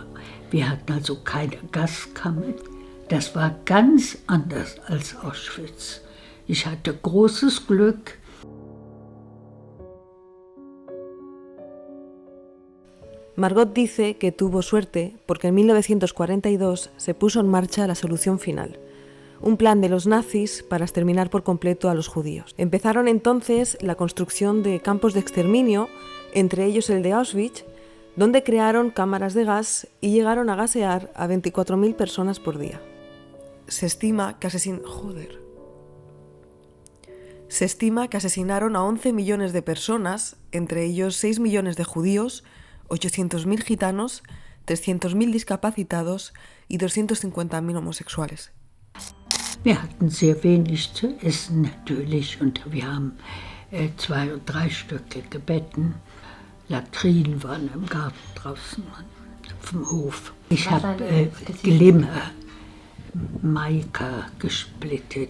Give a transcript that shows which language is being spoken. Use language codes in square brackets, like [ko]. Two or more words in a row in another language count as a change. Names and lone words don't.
[de] Wir hatten also keine Gaskammer. Das war ganz anders als Auschwitz. Ich hatte großes Glück. [es] Margot dice que tuvo suerte porque en 1942 se puso en marcha la solución final, un plan de los nazis para exterminar por completo a los judíos. Empezaron entonces la construcción de campos de exterminio, entre ellos el de Auschwitz, donde crearon cámaras de gas y llegaron a gasear a 24.000 personas por día. Se estima que asesinaron a 11 millones de personas, entre ellos 6 millones de judíos, 800.000 gitanos, 300.000 discapacitados y 250.000 homosexuales. [de] Wir hatten sehr wenig zu essen natürlich und wir haben 2 oder 3 Stücke gebeten. Latrinen waren im Garten draußen auf dem Hof. Ich habe Glimmer, Mica gesplittet.